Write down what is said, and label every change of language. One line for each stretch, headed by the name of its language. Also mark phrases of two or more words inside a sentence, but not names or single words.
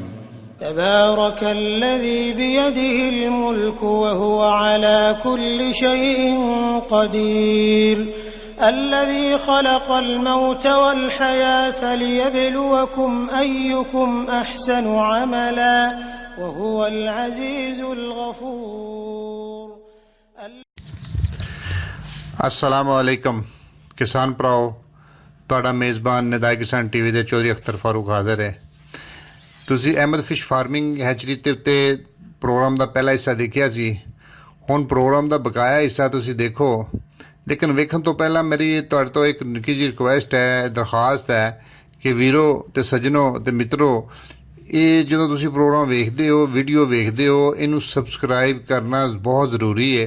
Arabic: تبارك الذي بيده الملك وهو على كل شيء قدير الذي خلق الموت والحياة ليبلوكم أيكم أحسن عملا وهو العزيز الغفور. السلام عليكم
Punjabi: ਕਿਸਾਨ ਭਰਾਓ, ਤੁਹਾਡਾ ਮੇਜ਼ਬਾਨ ਨਿਦਾਏ ਕਿਸਾਨ ਟੀਵੀ ਦੇ ਚੌਧਰੀ ਅਖਤਰ ਫਾਰੂਕ ਹਾਜ਼ਰ ਹੈ। ਤੁਸੀਂ ਅਹਿਮਦ
English: fish farming hatchery
Punjabi: ਦੇ ਉੱਤੇ ਪ੍ਰੋਗਰਾਮ ਦਾ ਪਹਿਲਾ ਹਿੱਸਾ ਦੇਖਿਆ ਸੀ। ਹੁਣ ਪ੍ਰੋਗਰਾਮ ਦਾ ਬਕਾਇਆ ਹਿੱਸਾ ਤੁਸੀਂ ਦੇਖੋ, ਲੇਕਿਨ ਵੇਖਣ ਤੋਂ ਪਹਿਲਾਂ ਮੇਰੀ ਤੁਹਾਡੇ ਤੋਂ ਇੱਕ ਨਿੱਕੀ ਜਿਹੀ ਰਿਕੁਐਸਟ ਹੈ, ਦਰਖਾਸਤ ਹੈ ਕਿ ਵੀਰੋ ਤੇ ਸੱਜਣੋ ਤੇ ਮਿੱਤਰੋ, ਇਹ ਜਦੋਂ ਤੁਸੀਂ ਪ੍ਰੋਗਰਾਮ ਵੇਖਦੇ ਹੋ, ਵੀਡੀਓ ਵੇਖਦੇ ਹੋ, ਇਹਨੂੰ ਸਬਸਕ੍ਰਾਈਬ ਕਰਨਾ ਬਹੁਤ ਜ਼ਰੂਰੀ ਹੈ।